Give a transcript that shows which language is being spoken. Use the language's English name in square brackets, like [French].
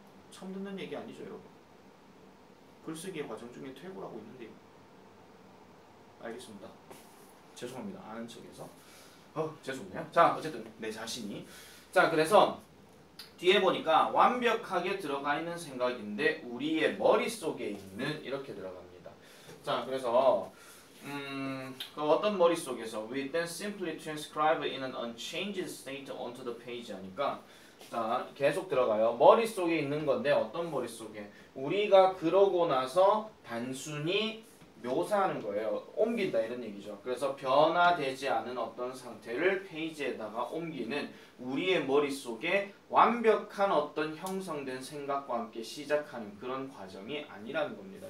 [Korean] 처음 듣는 얘기 아니죠 여러분. 글쓰기의 과정 중에 퇴고라고 있는데요. 알겠습니다. 죄송합니다. 아는 척해서 죄송해요. 자, 어쨌든 내 자신이 자, 그래서 뒤에 보니까 완벽하게 들어가 있는 생각인데 우리의 머릿속에 있는 이렇게 들어갑니다. 자, 그래서 그 어떤 머릿속에서 [English] we then simply transcribe in an unchanged state onto the page [Korean] 하니까 자, 계속 들어가요. 머릿속에 있는 건데 어떤 머릿속에? 우리가 그러고 나서 단순히 묘사하는 거예요. 옮긴다 이런 얘기죠. 그래서 변화되지 않은 어떤 상태를 페이지에다가 옮기는 우리의 머릿속에 완벽한 어떤 형성된 생각과 함께 시작하는 그런 과정이 아니라는 겁니다.